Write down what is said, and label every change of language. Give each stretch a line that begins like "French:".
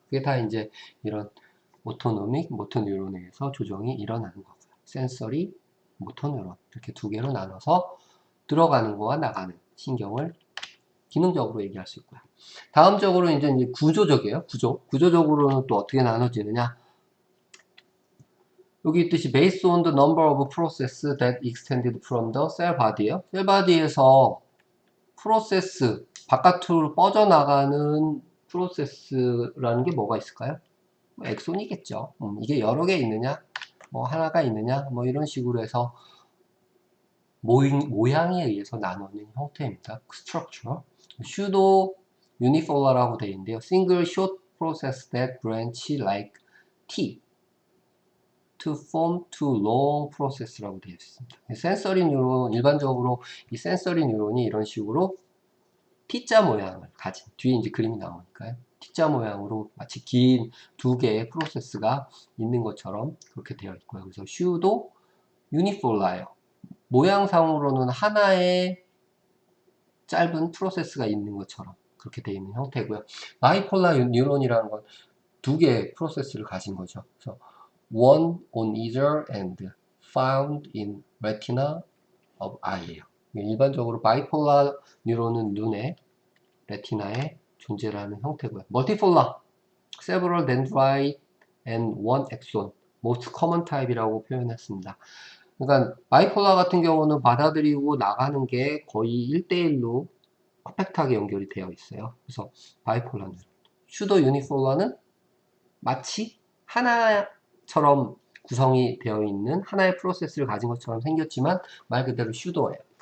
Korean: 그게 다 이제 이런 오토노믹 모터 뉴런에 의해서 조정이 일어나는 거고요. 센서리 모터 뉴런 이렇게 두 개로 나눠서 들어가는 거와 나가는 신경을 기능적으로 얘기할 수 있고요. 다음적으로 이제 구조적이에요. 구조적으로는 또 어떻게 나눠지느냐? 여기 있듯이
English: based on the number of process that extended from the cell body예요.
Korean: 셀 바디에서 프로세스 바깥으로 뻗어나가는 프로세스라는 게 뭐가 있을까요? 엑손이겠죠. 이게 여러 개 있느냐, 뭐 하나가 있느냐, 뭐 이런 식으로 해서 모양에 의해서 나누는 형태입니다. structure. pseudo unipolar라고 되어 있는데요.
English: single short process that branch like T to form two long process라고 되어 있습니다.
Korean: 센서리 뉴런, 일반적으로 이 센서리 뉴런이 이런 식으로 T자 모양을 가진, 뒤에 이제 그림이 나오니까요. T자 모양으로 마치 긴 두 개의 프로세스가 있는 것처럼 그렇게 되어 있고요. 그래서 pseudo unipolar예요. 모양상으로는 하나의 짧은 프로세스가 있는 것처럼 그렇게 되어 있는 형태고요. 바이폴라 뉴런이라는 건 두 개의 프로세스를 가진 거죠. 그래서
English: one on either end found in retina of eye예요.
Korean: 일반적으로 바이폴라 뉴런은 눈의 레티나에 존재를 하는 형태고요.
English: 멀티폴라, several dendrite and one axon, most common type이라고
Korean: 표현했습니다. 그러니까 바이폴라 같은 경우는 받아들이고 나가는 게 거의 1대1로 퍼펙트하게 연결이 되어 있어요. 그래서 바이폴라는 슈도 유니폴라는 마치 하나처럼 구성이 되어 있는 하나의 프로세스를 가진 것처럼 생겼지만 말 그대로 슈도예요.